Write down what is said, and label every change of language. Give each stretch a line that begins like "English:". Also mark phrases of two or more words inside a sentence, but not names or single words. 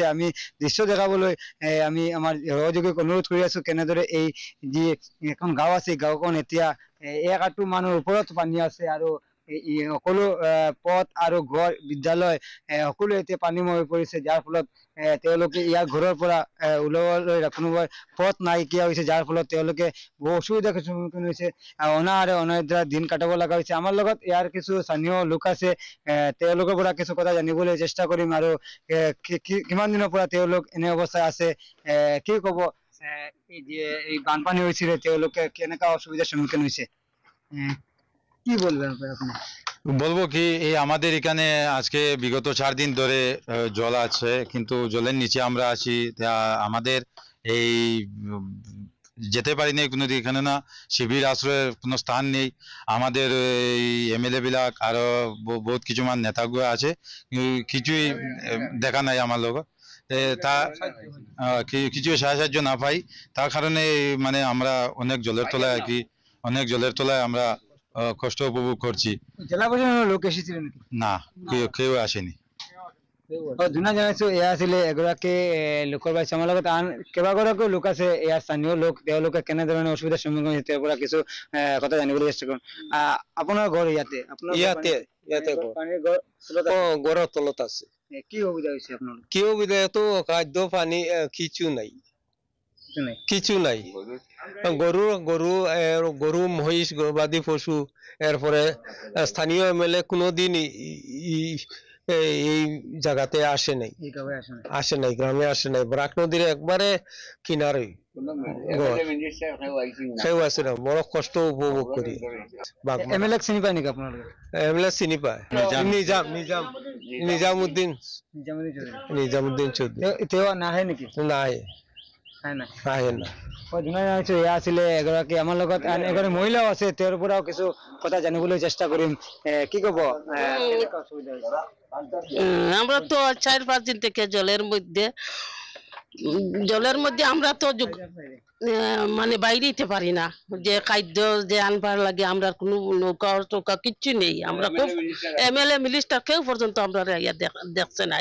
Assamese: আমি দৃশ্য দেখাবলৈ আমি আমাৰ সহযোগীক অনুৰোধ কৰি আছো কেনেদৰে এই যি এখন গাঁও আছে গাঁওখন এতিয়া 1 মানুহৰ ওপৰত পানী আছে আৰু সকলো পথ আৰু ঘৰ বিদ্যালয় সকলো এতিয়া পানীময় হৈ পৰিছে, যাৰ ফলত তেওঁলোকে ইয়াৰ ঘৰৰ পৰা ওলাবলৈ কোনোবা পথ নাইকিয়া হৈছে, যাৰ ফলত তেওঁলোকে বহু অসুবিধাৰ সন্মুখীন হৈছে। অনাহাৰে দিন কটাব লগা হৈছে। আমাৰ লগত ইয়াৰ কিছু স্থানীয় লোক আছে, তেওঁলোকৰ পৰা কিছু কথা জানিবলৈ চেষ্টা কৰিম আৰু কিমান দিনৰ পৰা তেওঁলোক এনে অৱস্থায় আছে, কি কব এই বানপানি হয়েছিল তেওঁলোকে কেনেকা
Bangla: অসুবিধার সম্মুখীন হয়েছে, কি বলবেন আপনি? বলবো কি এই আমাদের এখানে আজকে বিগত 4 দিন ধরে জল আছে, কিন্তু জলের নিচে আমরা আছি। আমাদের এই যেতে পারি না কোনো দিক, এখানে না শিবির আশ্রয়ের কোনো স্থান নেই। আমাদের এই এমএলএ বিলাক আরো বহুত কিছু মান নেতাগুলো আছে, কিছুই দেখা নাই আমার লোক তা কিছু সাহায্য না পাই, তার কারণে মানে আমরা অনেক জলের তলায় আর কি, অনেক জলের তলায় আমরা কষ্ট উপভোগ করছি। জেলা প্রশাসনের লোক এসেছিলেন না, কেউ আসেনি।
Assamese: ধুনা জানাইছো এয়া আছিলে এগৰাকী লোকৰ বাইছে। আমাৰ লগত আন কেইবাগৰাকীও লোক আছে, ইয়াৰ স্থানীয় লোক, তেওঁলোকে কেনেধৰণে অসুবিধাৰ সন্মুখীন হৈছে তেওঁৰ পৰা কিছু কথা জানিবলৈ চেষ্টা কৰিম। আপোনাৰ ঘৰ ইয়াতে? ঘৰৰ তলত আছে। কি অসুবিধা হৈছে আপোনাৰ? কি অসুবিধা? তো খাদ্য পানী কিছু নাই।
Bangla: গরু মহিষ গবাদি পশু, এরপরে স্থানীয় এমএলএ কোনোদিন এই জায়গাতে আসে নাই, গ্রামে আসে নাই। বরাক নদীর একবারে কিনারে সেও আছে না, বড় কষ্ট উপভোগ করি। এমএলএ চিনি পায় নাকি আপনার? এমএলএ চিনি পায়, নিজামুদ্দিন চৌধুরী।
Assamese: নাহে নেকি? নাহে না। এয়া আছিলে এগৰাকী, আমাৰ লগত আন এগৰাকী মহিলাও আছে, তেওঁৰ পৰাও কিছু কথা জানিবলৈ চেষ্টা কৰিম। কি কব?
Bangla: আমরা তো 4-5 দিন থেকে জলের মধ্যে আমরা তো মানে বাইরেতে পারি না, যে খাদ্য যে আনবার লাগে আমরা কোনো নৌকা টৌকা কিচ্ছু নেই। আমরা খুব এমএলএ মিনিস্টার কেউ পর্যন্ত আমরা দেখছে না।